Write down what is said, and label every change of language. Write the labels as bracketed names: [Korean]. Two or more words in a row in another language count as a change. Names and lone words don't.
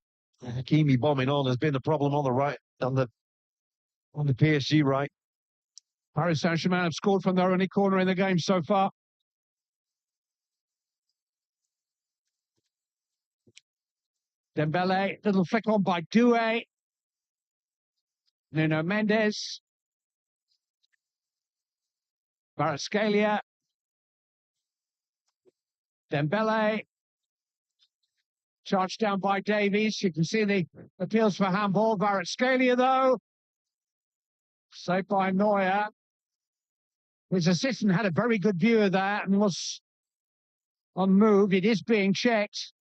[English] Hakimi bombing on has been the problem on the right, on the PSG right. Paris Saint-Germain have scored from their only corner in the game so far. Dembele, little flick on by Doué. Nuno Mendes. Kvaratskhelia. Dembele. Charged down by Davies. You can see the appeals for handball. Kvaratskhelia, though. Saved by Neuer. His assistant had a very good view of that and was on move. It is being checked.